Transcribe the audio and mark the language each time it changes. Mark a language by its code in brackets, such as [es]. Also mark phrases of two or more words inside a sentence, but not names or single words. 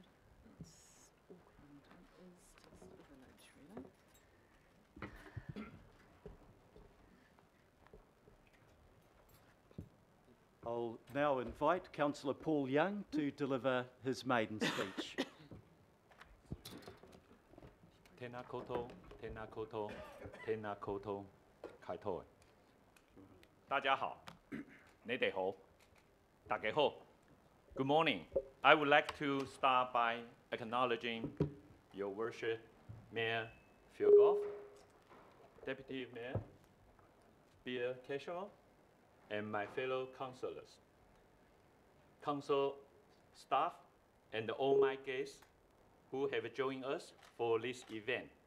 [en] It's Auckland. It is just a village, really. I'll now invite Councillor Paul Young to deliver his maiden speech. [mi] Tēnā koutou, tēnā koutou, tēnā koutou, kaitou. [yue] 大家好，你哋好，大家好。 [en] Good morning. I would like to start by acknowledging Your Worship, Mayor Phil Goff, Deputy Mayor Bill Cashel, and my fellow councillors, council staff, and all my guests who have joined us for this event.